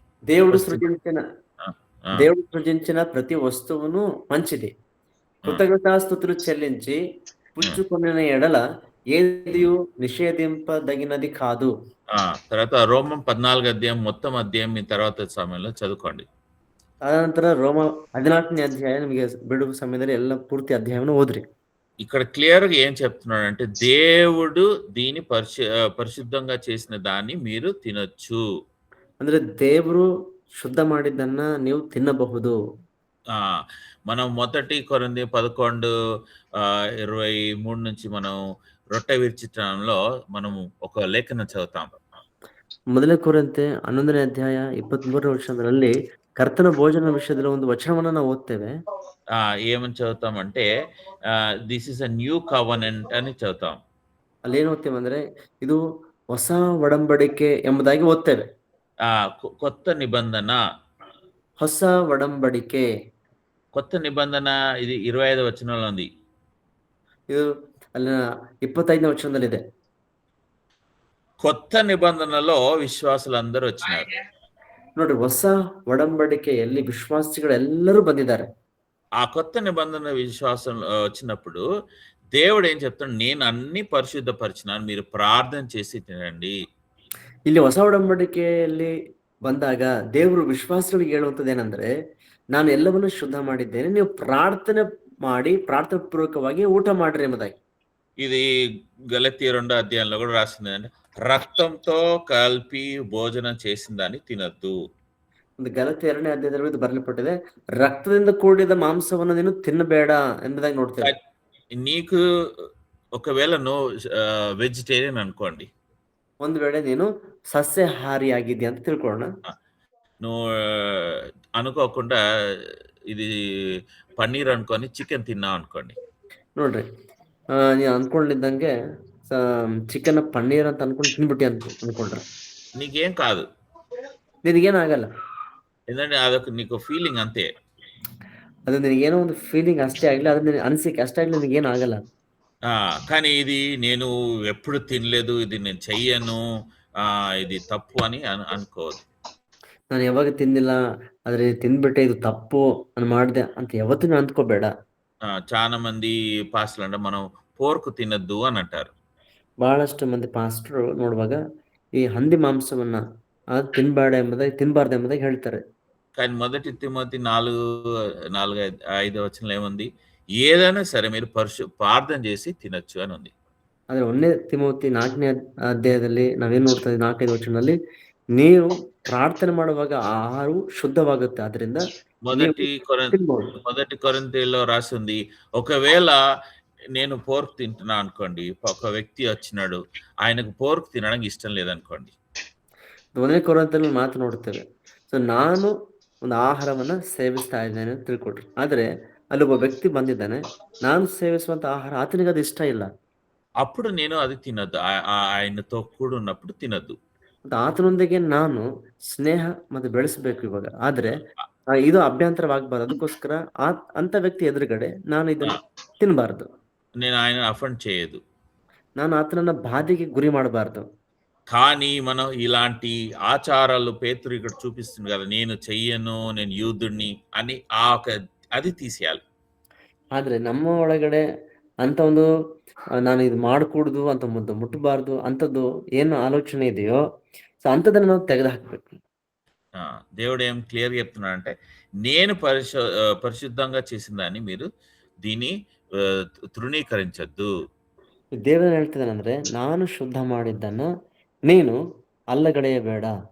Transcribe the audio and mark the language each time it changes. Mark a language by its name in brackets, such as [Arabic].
[Telugu] దేవుడు సృజించిన ప్రతి వస్తువును మంచిది, కృతజ్ఞతాస్తుతులు చెల్లించి పుచ్చుకొనిన ఎడల ఏదియు నిషేధింపదగినది కాదు. తర్వాత రోమం 14 అధ్యాయం మొత్తం అధ్యాయం మీ తర్వాత సమయంలో చదువుకోండి. [Kannada] ಅನಂತರ ರೋಮ 14ನೇ ಅಧ್ಯಾಯ ನಿಮಗೆ ಬಿಡುವ ಸಮಯದಲ್ಲಿ ಎಲ್ಲ ಪೂರ್ತಿ ಅಧ್ಯಾಯವನ್ನು ಓದ್ರಿ. [Telugu] ఇక్కడ క్లియర్ గా ఏం చెప్తున్నాడంటే దేవుడు దీని పరిశుద్ధంగా చేసిన దాన్ని మీరు తినొచ్చు. [Kannada] ಅಂದ್ರೆ ದೇವರು ಶುದ್ಧ ಮಾಡಿದ್ದನ್ನ ನೀವು ತಿನ್ನಬಹುದು. [Telugu] మనం 1 కొరింథీ 11:23 నుంచి మనం రొట్టె విరిచటంలో మనం ఒక లేఖన చదువుతాం. [Kannada] 1 ಕೊರಿಂಥೆ 11ನೇ ಅಧ್ಯಾಯ 23ನೇ ವಚನದಲ್ಲಿ ಕರ್ತನ ಭೋಜನ ವಿಷಯದಲ್ಲಿ ಒಂದು ವಚನವನ್ನ ನಾವು ಓದ್ತೇವೆ. [Telugu] ఏమని చదువుతామంటే [English] this is a new covenant [Telugu] అని చదువుతాం. [Kannada] ಅಲ್ಲಿ ಏನು ಓದ್ತೇವೆ ಅಂದ್ರೆ ಇದು ಹೊಸ ಒಡಂಬಡಿಕೆ ಎಂಬುದಾಗಿ ಓದ್ತೇವೆ. [Telugu] కొత్త నిబంధన, [Kannada] ಹೊಸ ಒಡಂಬಡಿಕೆ. [Telugu] కొత్త నిబంధన ఇది 25వ వచనంలో ఉంది. [Kannada] ಇದು ಅಲ್ಲಿನ 25ನೇ ವಚನದಲ್ಲಿದೆ. [Telugu] కొత్త నిబంధనలో విశ్వాసులందరూ వచ్చినారు. [Kannada] ನೋಡಿ, ಹೊಸ ಒಡಂಬಡಿಕೆಯಲ್ಲಿ ವಿಶ್ವಾಸಿಗಳೆಲ್ಲರೂ ಬಂದಿದ್ದಾರೆ. [Telugu] ఆ కొత్త నిబంధన విశ్వాసం వచ్చినప్పుడు దేవుడు ఏం చెప్తాడు, నేను అన్ని పరిశుద్ధపరిచినాను, మీరు ప్రార్థన చేసి తినండి. [Kannada] ಇಲ್ಲಿ ಹೊಸ ಒಡಂಬಡಿಕೆಯಲ್ಲಿ ಬಂದಾಗ ದೇವರು ವಿಶ್ವಾಸಿಗಳಿಗೆ ಹೇಳುವಂಥದ್ದು ಏನಂದ್ರೆ, ನಾನು ಎಲ್ಲವನ್ನೂ ಶುದ್ಧ ಮಾಡಿದ್ದೇನೆ, ನೀವು ಪ್ರಾರ್ಥನೆ ಮಾಡಿ ಪ್ರಾರ್ಥನಾ ಪೂರ್ವಕವಾಗಿ ಊಟ ಮಾಡ್ರಿ ಎಂಬುದಾಗಿ. [Telugu] ఇది గలతీయ 2వ అధ్యాయంలో కూడా రాసింది అంటే రక్తంతో కలిపి భోజనం చేసిన దాన్ని తినద్దు. [Kannada] ಒಂದು ಗಲಾತ್ಯ 2ನೇ ಅಧ್ಯಾಯದಲ್ಲಿ ಇದು ಬರೆಯಲ್ಪಟ್ಟಿದೆ, ರಕ್ತದಿಂದ ಕೂಡಿದ ಮಾಂಸವನ್ನು ನೀನು ತಿನ್ನಬೇಡ ಎಂಬುದಾಗಿ ನೋಡ್ತೇವೆ. [Telugu] నీకు ఒకవేళ వెజిటేరియన్ అనుకోండి, [Kannada] ಒಂದು ವೇಳೆ ನೀನು ಸಸ್ಯಾಹಾರಿ ಆಗಿದ್ಯಾ ಅಂತ ತಿಳ್ಕೊಳ್ಳೋಣ. [Telugu] నువ్వు అనుకోకుండా ఇది పన్నీర్ అనుకొని చికెన్ తిన్నావు అనుకోండి. [Kannada] ನೋಡ್ರಿ, ನೀವು ಅನ್ಕೊಂಡಿದ್ದಂಗೆ ಚಿಕನ್ ಪನ್ನೀರ್ ಅಂತ ಅನ್ಕೊಂಡು ತಿನ್ಬಿಟ್ಟಿ ಅನ್ಕೊಂಡ್ರೆ [Telugu] నీకేం కాదు, [Kannada] ನಿನಗೇನಾಗಲ್ಲ. [Telugu] ఎందుకంటే అదొక నీకు ఫీలింగ్ అంతే. [Kannada] ಅದು ನಿನಗೇನೋ ಒಂದು ಫೀಲಿಂಗ್ ಅಷ್ಟೇ ಆಗ್ಲಿ, ಅದು ನಿನಗೆ ಅನಿಸಿಕೆ ಅಷ್ಟೇ ಆಗ್ಲಿ, ನಿನಗೇನಾಗಲ್ಲ. [Telugu] కానీ ఇది నేను ఎప్పుడు తినలేదు, ఇది నేను చెయ్యను, ఇది తప్పు అని అనుకోవద్దు. [Kannada] ನಾನು ಯಾವಾಗ ತಿಂದಿಲ್ಲ, ಆದ್ರೆ ತಿಂದ್ಬಿಟ್ಟೆ ಇದು ತಪ್ಪು ನಾನು ಮಾಡಿದೆ ಅಂತ ಯಾವತ್ತೂ ನಾನು ಅಂದ್ಕೋಬೇಡ. [Telugu] చాలా మంది పాస్టర్లు అంటే మనం పోర్క్ తినద్దు అని అంటారు. [Kannada] ಬಹಳಷ್ಟು ಮಂದಿ ಪಾಸ್ಟರ್ ನೋಡುವಾಗ ಈ ಹಂದಿ ಮಾಂಸವನ್ನ ತಿನ್ಬಾರ್ದು ಎಂಬುದಾಗಿ ಹೇಳ್ತಾರೆ. [Telugu] కానీ 1 తిమోతి 4:5 వచనంలో ఏముంది, ఏదైనా సరే మీరు ప్రార్థన చేసి తినొచ్చు అని ఉంది. [Kannada] ಆದ್ರೆ 1 ತಿಮೋತಿ 4ನೇ ಅಧ್ಯಾಯದಲ್ಲಿ ನಾವೇನ್ ನೋಡ್ತಾ ಇದ್ದೀವಿ, 4-5 ವಚನದಲ್ಲಿ ನೀವು ಪ್ರಾರ್ಥನೆ ಮಾಡುವಾಗ ಆಹಾರವು ಶುದ್ಧವಾಗುತ್ತೆ, ಆದ್ರಿಂದ [Telugu] 1 కొరింథీలో రాసి ఉంది, ఒకవేళ నేను పోర్క్ తింటున్నా అనుకోండి, ఒక వ్యక్తి వచ్చినాడు, ఆయనకు పోర్క్ తినడానికి ఇష్టం లేదనుకోండి, [Kannada] 1 ಕೊರಿಂಥದಲ್ಲಿ ಮಾತು ನೋಡ್ತೇವೆ. ಸೊ ನಾನು ಒಂದು ಆಹಾರವನ್ನ ಸೇವಿಸ್ತಾ ಇದ್ದೇನೆ ಅಂತ ತಿಳ್ಕೊಡ್ರಿ, ಆದ್ರೆ ಅಲ್ಲಿ ಒಬ್ಬ ವ್ಯಕ್ತಿ ಬಂದಿದ್ದಾನೆ, ನಾನು ಸೇವಿಸುವಂತ ಆಹಾರ ಆತನಿಗೆ ಅದು ಇಷ್ಟ ಇಲ್ಲ. [Telugu] అప్పుడు నేను అది [Kannada] ತಿನ್ನೋದು. [Telugu] ఆయనతో ಕೂಡುన్నప్పుడు ತಿನ್ನೋದು. [Kannada] ಮತ್ತು ಆತನೊಂದಿಗೆ ನಾನು ಸ್ನೇಹ ಮತ್ತೆ ಬೆಳೆಸಬೇಕು ಇವಾಗ. ಆದ್ರೆ ಇದು ಅಭ್ಯಂತರವಾಗಬಾರ್ದು. ಅದಕ್ಕೋಸ್ಕರ ಅಂತ ವ್ಯಕ್ತಿ ಎದುರುಗಡೆ ನಾನು ಇದನ್ನು ತಿನ್ನಬಾರ್ದು. [Telugu] నేను ఆయన అఫెండ్ చేయదు. [Kannada] ನಾನು ఆతనನ್ನ బాధకి గురి ಮಾಡಬಾರ್ದು. [Telugu] కానీ మనం ఇలాంటి ఆచారాలు పేతురు ఇక్కడ చూపిస్తుంది కదా, నేను చెయ్యను, నేను యూదుడిని అని అది తీసేయాలి. [Kannada] ಆದ್ರೆ ನಮ್ಮ ಒಳಗಡೆ ಅಂತ ಒಂದು ನಾನು ಇದು ಮಾಡಕೂడದು ಅಂತ ಮುಟ್ಟಬಾರ್ದು ಅಂಥದ್ದು ಏನು ಆಲೋಚನೆ ಇದೆಯೋ ಸೊ ಅಂಥದ್ದನ್ನು ನಾವು ತೆಗೆದು ಹಾಕಬೇಕು. [Telugu] దేవుడు ఏం క్లియర్గా చెప్తున్నాడంటే, నేను పరిశుద్ధంగా చేసిన దాన్ని మీరు దీన్ని తృణీకరించద్దు. [Kannada] ದೇವರು ಹೇಳ್ತಿದ್ದಾನಂದ್ರೆ ನಾನು ಶುದ್ಧ ಮಾಡಿದ್ದನ್ನ ನೀನು ಅಲ್ಲಗಡೆಯಬೇಡ.